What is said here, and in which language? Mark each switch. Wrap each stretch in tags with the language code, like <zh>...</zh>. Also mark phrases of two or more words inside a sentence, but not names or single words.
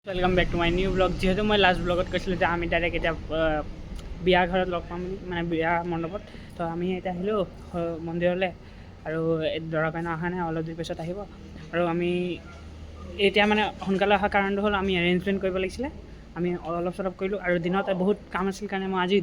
<en>welcome back to my new blog</en> <as>যেহেতু মই লাষ্ট ব্লগত কৈছিলোঁ যে আমি ডাইৰেক্ট এতিয়া বিয়া ঘৰত লগ পাম মানে বিয়া মণ্ডপত তো আমি এতিয়া আহিলোঁ মন্দিৰলৈ আৰু দৰা কইনা অহা নাই অলপ দেৰি পিছত আহিব আৰু আমি এতিয়া মানে সোনকালে অহা কাৰণটো হ'ল আমি এৰেঞ্জমেণ্ট কৰিব লাগিছিলে আমি অলপ চলপ কৰিলোঁ আৰু দিনত বহুত কাম আছিল কাৰণে মই আজি</as>